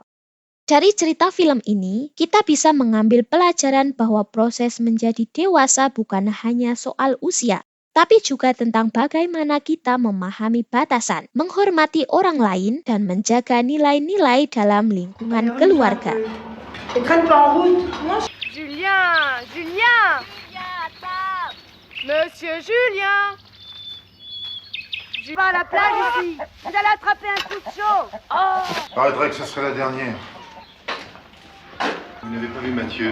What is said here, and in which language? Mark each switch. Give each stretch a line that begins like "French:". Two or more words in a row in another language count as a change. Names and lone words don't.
Indonesian: Dari cerita film ini, kita bisa mengambil pelajaran bahwa proses menjadi dewasa bukan hanya soal usia, tapi juga tentang bagaimana kita memahami batasan, menghormati orang lain, dan menjaga nilai-nilai dalam lingkungan keluarga.
French: Julien! Julien! Monsieur Julien! Je vais à la plage ici. Vous allez attraper un coup de chaud. Oh! Paraîtrait que ce serait la dernière. Vous n'avez pas vu Mathieu?